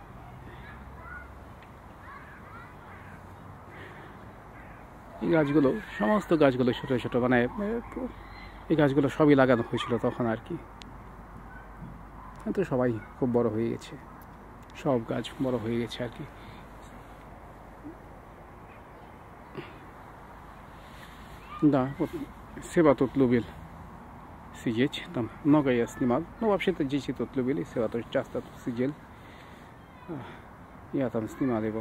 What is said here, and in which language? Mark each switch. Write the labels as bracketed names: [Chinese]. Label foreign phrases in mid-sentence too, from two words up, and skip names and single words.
[Bangla] এই গাছগুলো, সমস্ত গাছগুলো ছোটো ছোটো, মানে এই গাছগুলো সবই লাগানো হয়েছিল তখন আর কি। তো সবাই খুব বড় হয়ে গেছে, সব গাছ বড় হয়ে গেছে আর কি। [Russian] Да, вот Сева тут любил сидеть, там много я снимал. Ну, вообще-то дети тут любили, Сева тоже часто тут сидел. Я там снимал его.